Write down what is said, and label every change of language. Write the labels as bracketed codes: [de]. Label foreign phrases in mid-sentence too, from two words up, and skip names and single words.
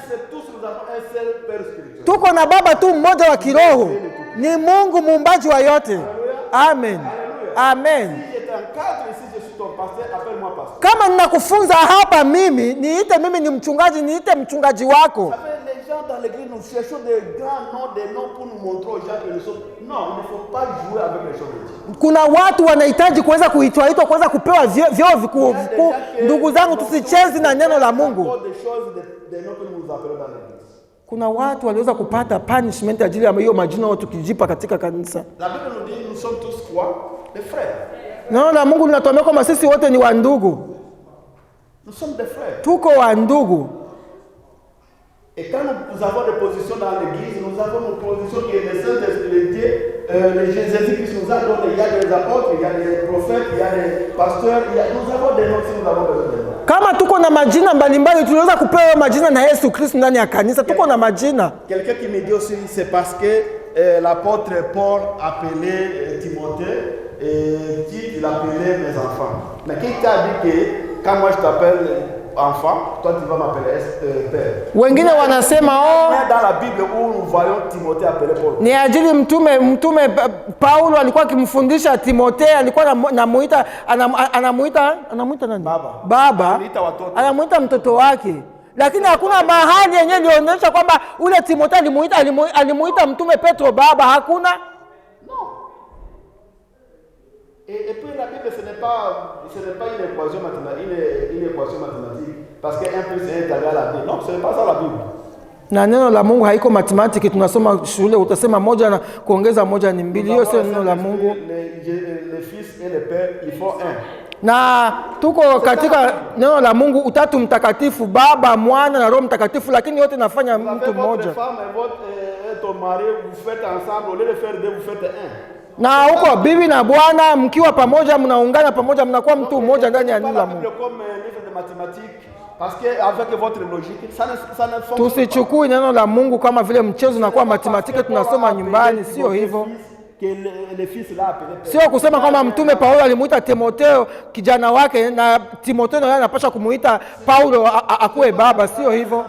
[sw] Tuko na baba tu mmoja wa kiroho. Ni Mungu muumbaji wa yote. Amen. Amen. Kama ninakufunza hapa mimi, niite mimi ni mchungaji, niite mchungaji wako. [fr] Dans l'église, nous cherchons des grands noms, des noms pour nous montrer aux gens que nous sommes. Non, il ne faut pas jouer avec les choses de Dieu. [sw] Kuna watu wanahitaji kuweza kuitwa kuweza kupewa vyeo vikuu. Ndugu zangu, tusicheze na neno la Mungu. Kuna watu waliweza kupata punishment ajili ya hiyo majina watu kijipa katika kanisa. [fr] La Bible nous dit nous sommes tous quoi? Des frères. [sw] Neno la Mungu linatuambia kwamba sisi wote ni wa ndugu. [fr] Nous sommes des frères. [sw] Tuko wa ndugu. [fr] Et quand nous avons des positions dans l'église, nous avons nos positions qui est les saints Jésus-Christ nous a donné. Il y a des apôtres, il y a des prophètes, il y a des pasteurs, nous avons des noms si nous avons besoin de noms. [sw] Kama tuko na majina mbalimbali, tunaweza kupewa majina na Yesu Kristo ndani ya kanisa. Tuko na majina. [fr] Quelqu'un qui me dit aussi, c'est parce que l'apôtre Paul appelait Timothée et Tite, il appelait mes enfants. Mais qui t'a dit que quand moi je t'appelle enfant, toi tu vas m'appeler père. [sw] Wengine wanasema [fr] dans la Bible où nous voyons Timothée appeler Paul. [sw] Ni ajili mtume Paulo alikuwa akimfundisha Timothée, alikuwa anamuita nani? Baba. Anamuita mtoto wake. Lakini hakuna mahali yenyewe ilionyesha kwamba ule Timothée alimuita mtume Petro baba, hakuna. [fr] Et puis la Bible, ce n'est pas une équation mathématique. Parce que 1 plus 1 est égal à 2. Non, ce n'est pas ça la Bible. [sw] Na neno la Mungu haiko matematiki tunasoma shule utasema moja na kuongeza moja ni mbili. Hiyo sio neno la Mungu. [fr] Les fils et les pères, ils font un. [sw] Na tuko katika neno la Mungu utatu mtakatifu, Baba, Mwana na Roho Mtakatifu, lakini yote nafanya mtu mmoja. [fr] Votre femme et ton mari, vous faites ensemble, au lieu de faire deux, vous faites un. [sw] Na huko bibi na bwana mkiwa pamoja mnaungana pamoja mnakuwa mtu mmoja ndani ya neno la Mungu. Tusichukue neno la Mungu kama vile mchezo na kuwa matematiki tunasoma nyumbani, sio hivyo. Sio kusema kwamba mtume Paulo alimuita Timotheo kijana wake na Timotheo naye anapaswa kumuita Paulo akuwe baba, sio hivyo.